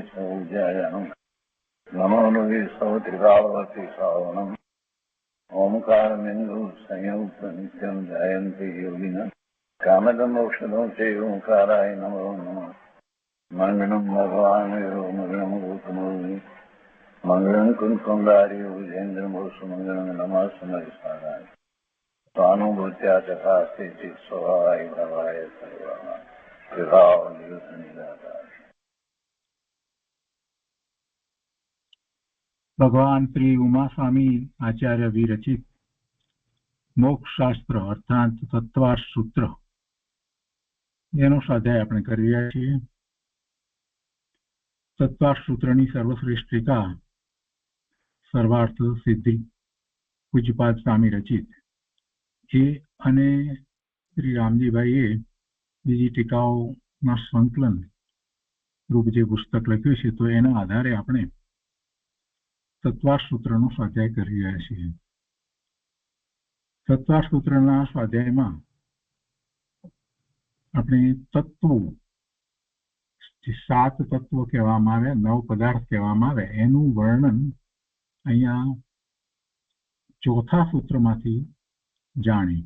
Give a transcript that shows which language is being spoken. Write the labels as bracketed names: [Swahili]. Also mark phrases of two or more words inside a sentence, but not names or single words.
[Sanskrit] सौज्यायानं नमो लोये सौत्रिकावती सावनं ओंकारमिन्दु संयुक्त नित्यं जयन्ति योगिनः कामदं मोक्षदं चैव ओंकाराय नमो नमः मङ्गलं भगवान् विष्णु मङ्गलं गौतमोनि मङ्गलं कुञ्कुण्डारि विजेन्द्रमोसुमङ्गलं नमः समरिसाराय स्वानुभूत्या चकास्ते स्वभावाय भवाय सर्वः विभाव निरुद्ध निराकार। [Gujarati] ભગવાન શ્રી ઉમા સ્વામી આચાર્ય વિરચિત મોક્ષ શાસ્ત્ર અર્થાત તત્વાર્થ સૂત્ર એનો સ્વાધ્યાય આપણે કરી રહ્યા છીએ। તત્વાર્થ સૂત્રની સર્વશ્રેષ્ઠ ટીકા સર્વાર્થ સિદ્ધિ પૂજ્યપાદ સ્વામી રચિત એ અને શ્રી રામજીભાઈએ બીજી ટીકાઓના સંકલન રૂપ જે પુસ્તક લખ્યું છે તો એના આધારે આપણે તત્વાર્થ સૂત્રનો સ્વાધ્યાય કરી રહ્યા છીએ। તત્વાર્થ સૂત્રના સ્વાધ્યાયમાં આપણે તત્વો જે 7 તત્વો કહેવામાં આવે 9 પદાર્થ કહેવામાં આવે એનું વર્ણન અહીંયા ચોથા સૂત્રમાંથી જાણી।